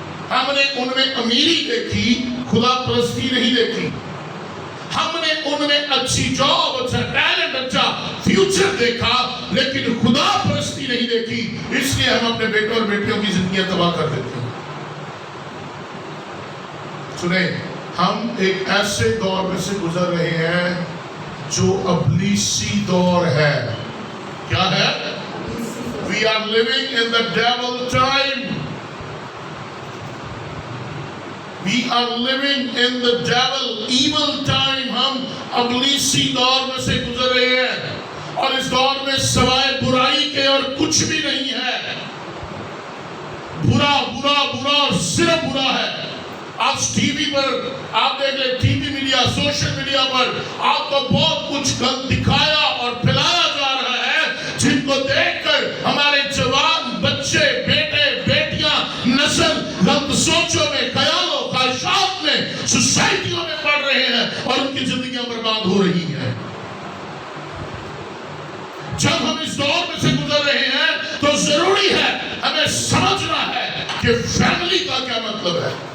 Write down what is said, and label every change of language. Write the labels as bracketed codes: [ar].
[ur] ہم نے ان میں امیری دیکھی، خدا پرستی نہیں دیکھی۔ ہم نے ان میں اچھی جاب، اچھا ٹیلنٹ، اچھا فیوچر دیکھا، لیکن خدا پرستی نہیں دیکھی۔ اس لیے ہم اپنے بیٹوں اور بیٹیوں کی زندگیاں تباہ کر دیتے ہیں۔ سنیں، ہم ایک ایسے دور میں سے گزر رہے ہیں جو ابلیسی دور ہے۔ کیا ہے؟ [en] We are living in the devil time. We are living in the devil evil time. [ur] ہم ابلیسی دور میں سے گزر رہے ہیں، اور اس دور میں سوائے برائی کے اور کچھ بھی نہیں ہے۔ برا برا برا اور صرف برا ہے۔ آج ٹی وی پر آپ دیکھ لیں، T V media, social media پر آپ کو بہت کچھ غلط دکھایا اور پھیلایا جا رہا ہے، جن کو دیکھ کر ہمارے جوان بچے، بیٹے بیٹیاں، نسل غلط سوچوں میں، خیالوں، خواہشات میں، سوسائٹیوں میں پڑ رہے ہیں اور ان کی زندگیاں برباد ہو رہی ہیں۔ جب ہم اس دور میں سے گزر رہے ہیں تو ضروری ہے ہمیں سمجھنا ہے کہ فیملی کا کیا مطلب ہے۔